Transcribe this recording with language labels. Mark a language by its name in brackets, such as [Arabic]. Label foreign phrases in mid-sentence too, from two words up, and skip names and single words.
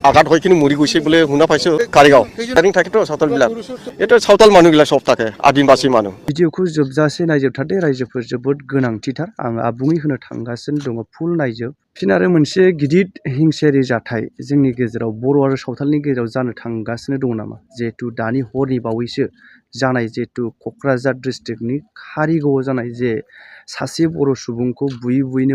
[Assamese] আঘাত হৈ কিনে মৰি গৈছে বুলি শুনা পাইছো কাৰিগাঁও ট্ৰেইনিং থাকেতো সাঁওতালবিলাক এটা সাঁওতাল মানুহগিলা সব থাকে আদিবাসী মানুহ [Bodo] भिडिअखौ जोबजासे नायजोबथारदे रायजोफोर जोबोद गोनांथिथार आं आबुङै होनो थांगासिनो दङ फुल नायजोब फिन आरो मोनसे गिदिर हिंसायारि जाथाय जोंनि गेजेराव बर' आरो सावथालनि गेजेराव जानो थांगासिनो दङ नामा जिहेतु दानि हरनि बावैसो जानाय जिहेतु क'क्राझार डिस्ट्रिक्टनि कारिगावआव जानाय जे सासे बर' सुबुंखौ बुयै बुयैनो